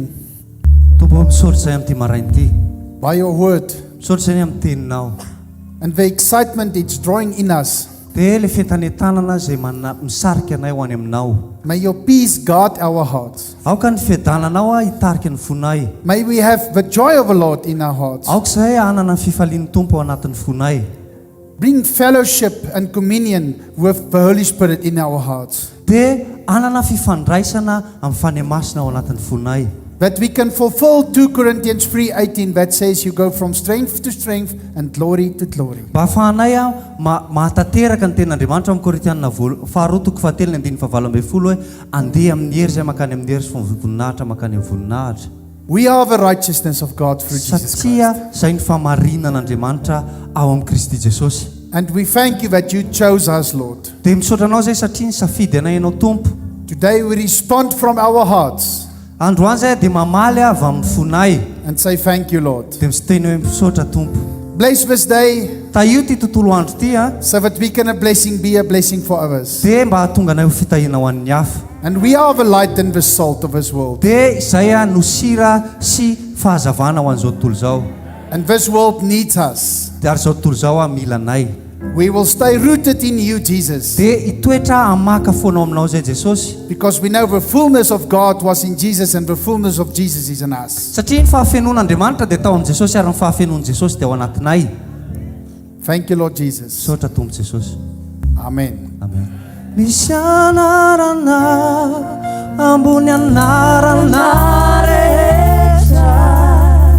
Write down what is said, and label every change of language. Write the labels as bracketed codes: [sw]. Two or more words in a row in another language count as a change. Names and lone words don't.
[mg] Tompo misaotra izay amin'ity maraina ity. [en] by your word [mg] Misaotra izay amin'ny teninao. [en] and the excitement it's drawing in us. [mg] Dia le fentanentanana izay misarika anay ho any aminao. [en] May your peace guard our hearts. [mg] Aoka ny fiadananao hitarika ny fonay. [en] May we have the joy of the Lord in our hearts. [mg] Aoka izay hanana ny fifalian'ny Tompo ao anatin'ny fonay. [en] Bring fellowship and communion with the Holy Spirit in our hearts. [mg] Dia hanana fifandraisana amin'ny fanemasina ao anatin'ny fonay. [en] That we can fulfill 2 Corinthians 3:18 that says you go from strength to strength and glory to glory. [mg] Mba ahafahanay mahatateraka ny ten'Andriamanitra amin'ny Korintianina faharoa toko fahatelo ny andiny fahavalo ambin'ny folo hoe andeha amin'ny hery izay makany amin'ny hery sy voninahitra makany amin'ny voninahitra. [en] We are the righteousness of God through Jesus [mg] Satria [en] Christ. [mg] izay ny famarinan'Andriamanitra ao amin'ny Kristy Jesosy. [en] And we thank you that you chose us, Lord. [mg] Dia misaotra anao izay satria nisafidy anay ianao Tompo. [en] Today we respond from our hearts [mg] Androany izay dia mamaly avy amin'ny fonay. [en] and say thank you, Lord. [mg] Dia misiteny hoe misaotra Tompo. [en] Bless this day [mg] Taio ty tontolo andro ty [en] so that we can be a blessing for others. [mg] dia mba hahatonga anay ho fitahiana ho an'ny hafa. [en] And we are the light and the salt of this world. [mg] Dia izay no sira sy fahazavana ho an'izao tontolo izao. [en] And this world needs us. [mg] Dia ary izao tontolo izao mila anay. [en] We will stay rooted in you, Jesus, [mg] Dia hitoetra hamaka foana ao aminao izay Jesosy. [en] because we know the fullness of God was in Jesus and the fullness of Jesus is in us. [mg] Satria ny fahafenon'Andriamanitra dia tao amin'ny Jesosy ary ny fahafenon'i Jesosy dia ao anatinay. [en] Thank you, Lord Jesus. [mg] Misaotra Tompo Jesosy. Amen. Amen. Misy anarana ambony anarana rehetra